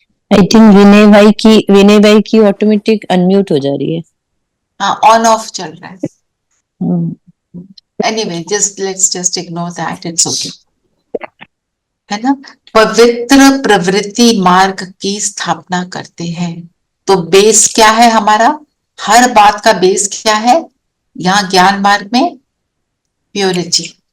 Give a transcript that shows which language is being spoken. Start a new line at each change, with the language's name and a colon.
Hindi: I think विनय भाई की automatic unmute हो जा रही है। हाँ, ऑन ऑफ चल रहा है।
English: Anyway, let's just ignore that. It's okay.
Hindi: है ना? पवित्र प्रवृत्ति मार्ग की स्थापना करते हैं। तो बेस क्या है हमारा? हर बात का बेस क्या है यहाँ ज्ञान मार्ग में? प्योरिटी।